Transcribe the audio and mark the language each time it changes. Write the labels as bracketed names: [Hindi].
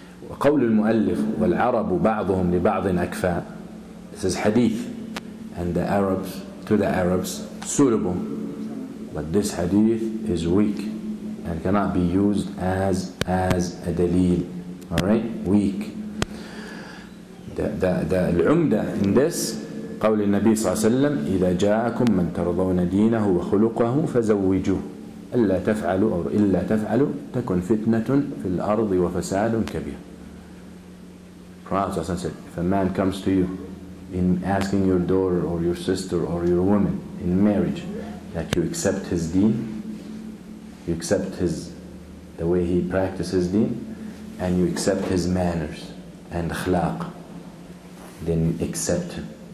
[Arabic] وقول المؤلف والعرب بعضهم لبعض أكفاء. [English] This is hadith, and the Arabs to the Arabs suitable, but this hadith is weak and cannot be used as a dalil. All right, weak. The [Arabic] العمدة in this قول النبي صلى الله عليه وسلم إذا جاءكم من ترضون دينه وخلقه فزوجوه إلا تفعلوا أو إلا تفعلوا تكن فتنة في الأرض وفساد كبير. [English] Prophet said, if a man comes to you in asking your daughter or your sister or your woman in marriage that you accept his deen, you accept the way he practices deen, and you accept his manners and akhlaq, then accept him.